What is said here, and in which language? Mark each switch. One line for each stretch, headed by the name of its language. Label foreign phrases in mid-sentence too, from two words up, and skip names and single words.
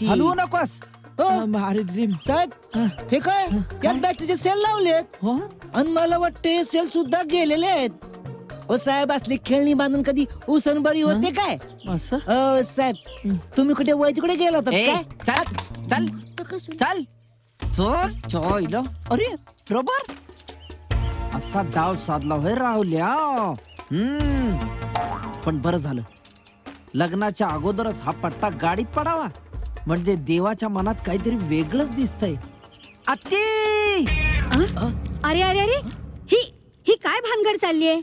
Marathi: हलवू नकोस. हो. अरे ड्रीम साहेब हे काय यात बॅटरीचे सेल लावलेत हो. आणि मला वाटते सेल सुद्धा गेलेले आहेत. ओ साहेब असली खेळणी बांधून कधी उसण बरी होते काय? असं ओ साहेब तुम्ही कुठे वय तिकडे गेला होता ए, काय? चल चल चल चल. अरे रबर असा डाव साधला होय राहुल्या. पण बरं झालं लग्नाच्या अगोदरच हा पट्टा गाडीत पडावा, म्हणजे देवाच्या मनात काहीतरी वेगळंच दिसतंय. आत्ती अरे अरे अरे ही काय भानगड चाललीये?